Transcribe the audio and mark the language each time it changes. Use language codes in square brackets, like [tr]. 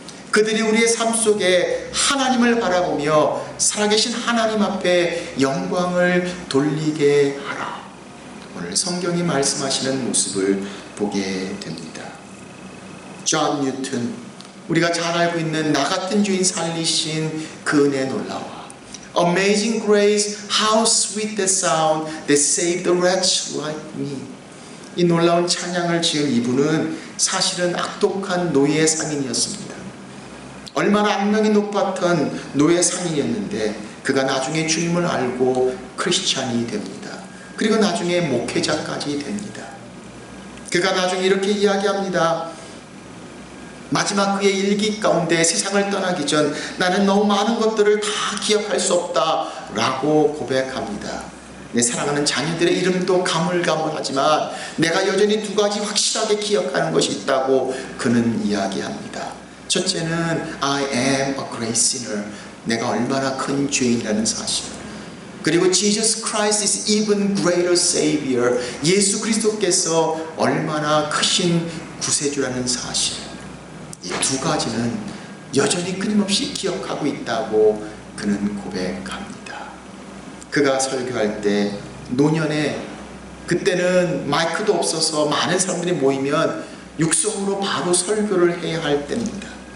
[ko] 그들이 우리의 삶 속에 하나님을 바라보며 살아계신 하나님 앞에 영광을 돌리게 하라. 오늘 성경이 말씀하시는 모습을 보게 됩니다. 존 뉴턴, 우리가 잘 알고 있는 나 같은 죄인 살리신 그 은혜 놀라워. [en] Amazing grace, how sweet the sound that saved a wretch like me. [ko] 이 놀라운 찬양을 지은 이분은 사실은 악독한 노예 상인이었습니다. 얼마나 악명이 높았던 노예 상인이었는데 그가 나중에 주님을 알고 크리스찬이 됩니다. 그리고 나중에 목회자까지 됩니다. 그가 나중에 이렇게 이야기합니다. 마지막 그의 일기 가운데 세상을 떠나기 전 나는 너무 많은 것들을 다 기억할 수 없다 라고 고백합니다. 내 사랑하는 자녀들의 이름도 가물가물하지만 내가 여전히 두 가지 확실하게 기억하는 것이 있다고 그는 이야기합니다. 첫째는 [en] I am a great sinner. [ko] 내가 얼마나 큰 죄인이라는 사실. 그리고 [en] Jesus Christ is even greater Savior. [ko] 예수 그리스도께서 얼마나 크신 구세주라는 사실. 이 두 가지는 여전히 끊임없이 기억하고 있다고 그는 고백합니다. 그가 설교할 때 노년에 그때는 마이크도 없어서 많은 사람들이 모이면 육성으로 바로 설교를 해야 할 때입니다.